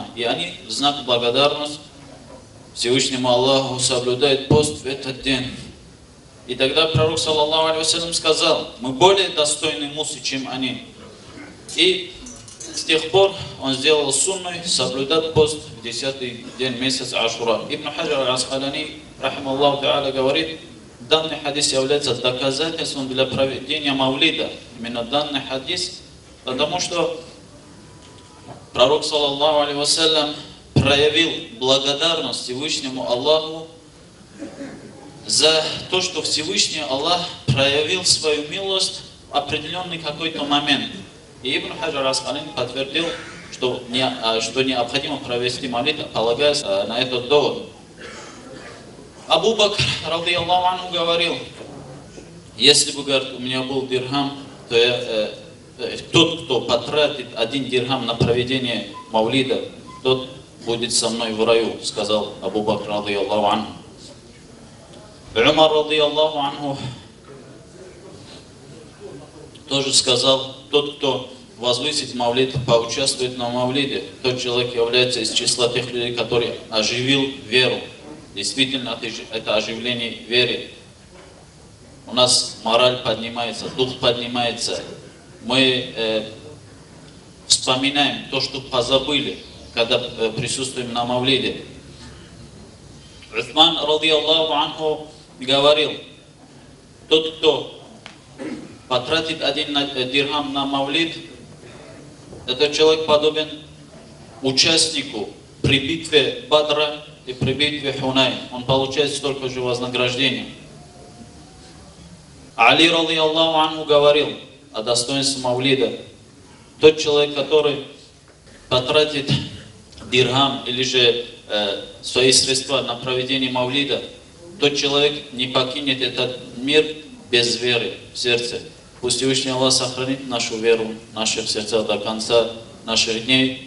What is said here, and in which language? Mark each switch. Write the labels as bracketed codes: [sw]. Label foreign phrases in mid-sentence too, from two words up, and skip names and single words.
[ru] И они в знак благодарности Всевышнему Аллаху соблюдают пост в этот день. И тогда пророк, [ar] صلى الله عليه وسلم, [ru] сказал, мы более достойны Мусы, чем они. И с тех пор он сделал сунной соблюдать пост в 10-й день месяца Ашура. Ибн Хаджар аль-Аскалани, [ar] رحمه الله تعالى, [ru] говорит, данный хадис является доказательством для проведения маулида. Именно данный хадис, потому что пророк, [ar] صلى الله عليه وسلم, [ru] проявил благодарность Всевышнему Аллаху за то, что Всевышний Аллах проявил свою милость в определенный какой-то момент. И Ибн Хаджар аль-Аскалани подтвердил что необходимо провести молитву, полагаясь на этот довод. Абу Бакр, [ar] رضي الله عنه, [ru] говорил: если бы, говорит, у меня был дирхам, то тот, кто потратит 1 дирхам на проведение мавлида, тот будет со мной в раю, сказал Абу Бакр, [ar] رضي الله عنه. [ru] Умар, [ar] رضي الله عنه, [ru] тоже сказал: тот, кто возвысит мавлид, поучаствует на мавлиде, тот человек является из числа тех людей, который оживил веру. Действительно, это оживление веры. У нас мораль поднимается, дух поднимается. Мы вспоминаем то, что позабыли, когда присутствуем на мавлиде. Усман, [ar] رضي الله عنه, [ru] говорил: тот, кто потратит 1 дирхам на мавлид, этот человек подобен участнику при битве Бадра и при битве Хунайн. Он получает столько же вознаграждения. Али, [ar] رضي الله عنه, [ru] говорил о достоинстве мавлида: тот человек, который потратит дирхам или же свои средства на проведение мавлида, тот человек не покинет этот мир без веры в сердце. Пусть Всевышний Аллах сохранит нашу веру в наших сердцах до конца наших дней.